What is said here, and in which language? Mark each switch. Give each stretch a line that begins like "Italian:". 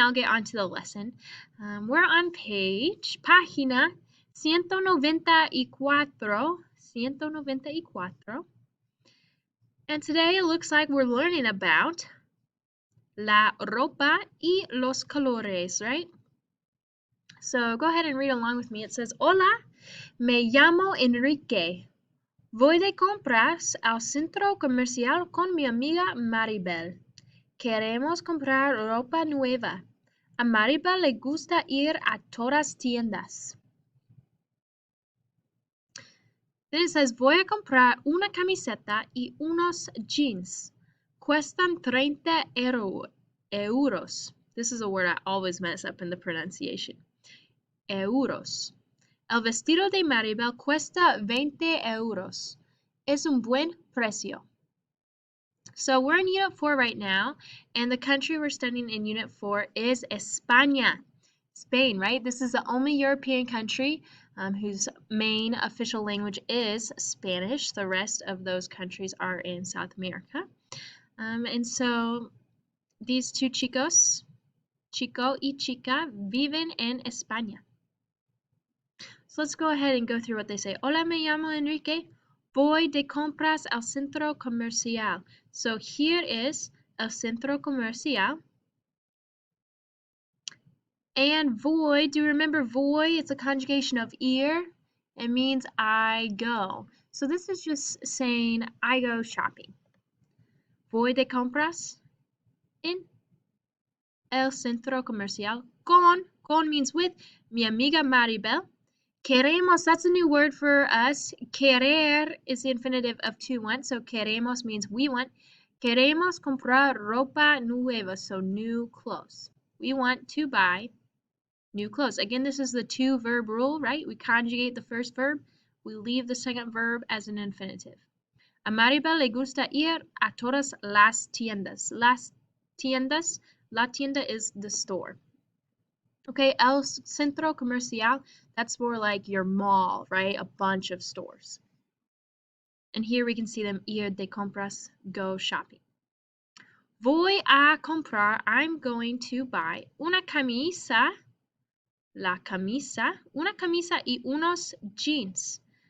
English: I'll get on to the lesson. We're on página 194. 194. And today it looks like we're learning about
Spanish: la ropa y los colores,
English: right? So go ahead and read along with me. It says,
Spanish: Hola, me llamo Enrique. Voy de compras al centro comercial con mi amiga Maribel. Queremos comprar ropa nueva. A Maribel le gusta ir a todas tiendas.
English: Then it says,
Spanish: voy a comprar una camiseta y unos jeans. Cuestan 30 euros.
English: This is a word I always mess up in the pronunciation.
Spanish: Euros. El vestido de Maribel cuesta 20 euros. Es un buen precio.
English: So we're in Unit 4 right now, and the country we're studying in Unit 4 is España. Spain, right? This is the only European country whose main official language is Spanish. The rest of those countries are in South America. And so these two chicos,
Spanish: chico y chica, viven en España.
English: So let's go ahead and go through what they say.
Spanish: Hola, me llamo Enrique. Voy de compras al centro comercial.
English: So here is
Spanish: el centro comercial.
English: And voy, do you remember voy? It's a conjugation of ir. It means I go. So this is just saying I go shopping.
Spanish: Voy de compras en el centro comercial con
English: means with,
Spanish: mi amiga Maribel.
English: Queremos, that's a new word for us. Querer is the infinitive of to want, so queremos means we want.
Spanish: Queremos comprar ropa nueva,
English: so new clothes. We want to buy new clothes. Again, this is the two verb rule, right? We conjugate the first verb we leave the second verb as an infinitive.
Spanish: A Maribel le gusta ir a todas las tiendas. Las tiendas, la tienda
English: is the store. Okay,
Spanish: el centro comercial,
English: that's more like your mall, right? A bunch of stores. And here we can see them
Spanish: ir de compras,
English: go shopping.
Spanish: Voy a comprar,
English: I'm going to buy
Spanish: una camisa, la camisa, una camisa y unos jeans.